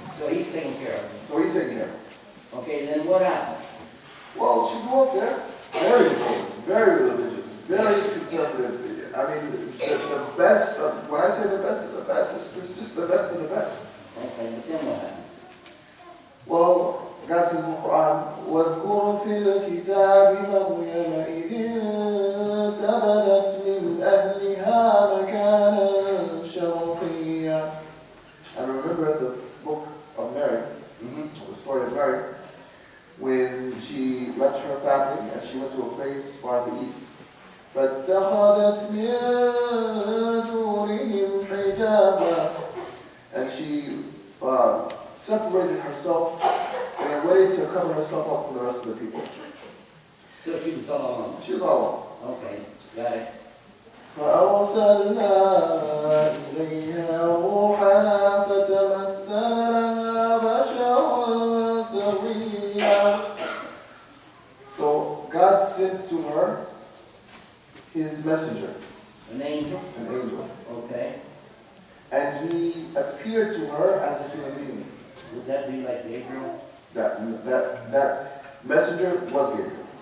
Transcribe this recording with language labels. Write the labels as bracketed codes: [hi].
[en] he's taking care of him. So he's taking care of her. Okay, then what happened? Well, she grew up there, very devoted, very religious, very conservative. I mean, the best of, when I say the best of the best, it's just the best of the best. Okay, but then what happened? Well, God says in the Quran, [ar] وَاذْكُرْ فِي الْكِتَابِ مَرْيَمَ إِذِ انْتَبَذَتْ مِنْ أَهْلِهَا مَكَانًا شَرْقِيًّا. [en] And remember the book of Mary, the story of Mary, when she left her family and she went to a place far in the east. [ar] فَاتَّخَذَتْ مِن دُونِهِمْ حِجَابًا. [en] And she separated herself in a way to cover herself up from the rest of the people. So she was all alone? She was all alone. Okay, got it. [ar] فأرسلنا إليها روحنا فتمثل لها بشرا سويا. [en] So God sent to her His messenger. An angel? An angel. Okay. And he appeared to her as a human being. Would that be like Gabriel? That messenger was Gabriel.